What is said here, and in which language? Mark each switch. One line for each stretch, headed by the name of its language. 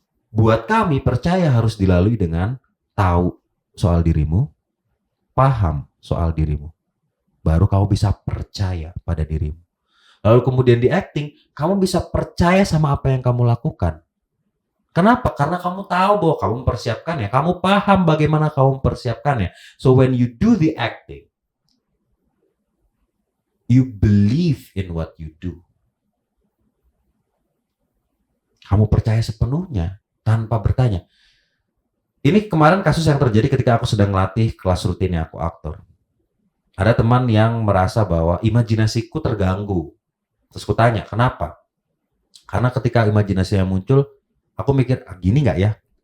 Indonesian: Buat kami, percaya harus dilalui dengan tahu soal dirimu, paham soal dirimu. Baru kamu bisa percaya pada dirimu. Lalu kemudian di acting, kamu bisa percaya sama apa yang kamu lakukan. Kenapa? Karena kamu tahu bahwa kamu mempersiapkannya. Kamu paham bagaimana kamu mempersiapkannya.
English: So when you do the acting, you believe in what you do.
Indonesian: Kamu percaya sepenuhnya tanpa bertanya. Ini kemarin kasus yang terjadi ketika aku sedang melatih kelas rutinnya aku aktor. Ada teman yang merasa bahwa imajinasiku terganggu. Terus aku tanya, kenapa? Karena ketika imajinasinya muncul, aku mikir, gini nggak ya?